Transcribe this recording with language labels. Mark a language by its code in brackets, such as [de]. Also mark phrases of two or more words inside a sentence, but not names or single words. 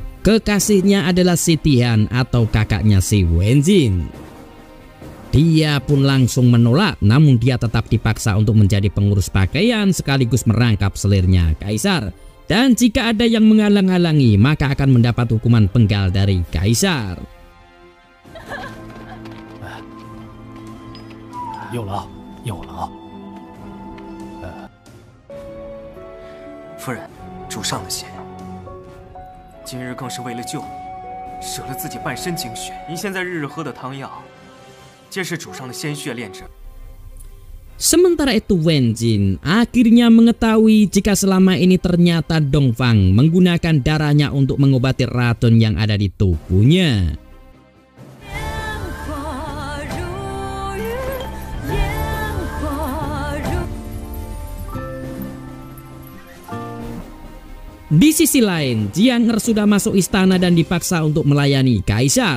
[id] Kekasihnya adalah Si Tian atau kakaknya si Wenzin. Dia pun langsung menolak, namun dia tetap dipaksa untuk menjadi pengurus pakaian sekaligus merangkap selirnya kaisar. Dan jika ada yang menghalang-halangi, maka akan mendapat hukuman penggal dari kaisar. [zh] 有了，有了。夫人，主上的血，今日更是为了救你，舍了自己半身精血。您现在日日喝的汤药，皆是主上的鲜血炼制。 [id] Sementara itu Wenzin akhirnya mengetahui jika selama ini ternyata Dongfang menggunakan darahnya untuk mengobati racun yang ada di tubuhnya. Di sisi lain, Jiang sudah masuk istana dan dipaksa untuk melayani kaisar.